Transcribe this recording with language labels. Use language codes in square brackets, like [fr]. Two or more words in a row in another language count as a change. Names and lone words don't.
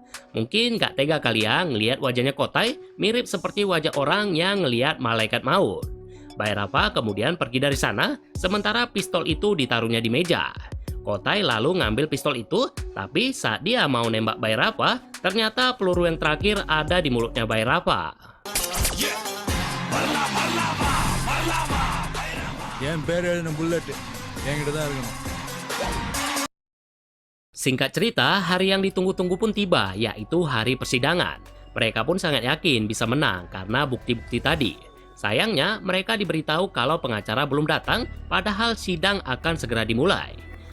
[id] Mungkin gak tega kali ya ngelihat wajahnya Kotai mirip seperti wajah orang yang ngelihat malaikat maut. Bayrapa kemudian pergi dari sana, sementara pistol itu ditaruhnya di meja. Kotai lalu ngambil pistol itu, tapi saat dia mau nembak Bayrapa, ternyata peluru yang terakhir ada di mulutnya Bayrapa. [ta] என் பேர் எழுதின புல்லட் என்கிட்ட தான் இருக்கணும். [id] Singkat cerita, hari yang ditunggu-tunggu pun tiba, yaitu hari persidangan. Mereka pun sangat yakin bisa menang karena bukti-bukti tadi. Sayangnya, mereka diberitahu kalau pengacara belum datang, padahal sidang akan segera dimulai.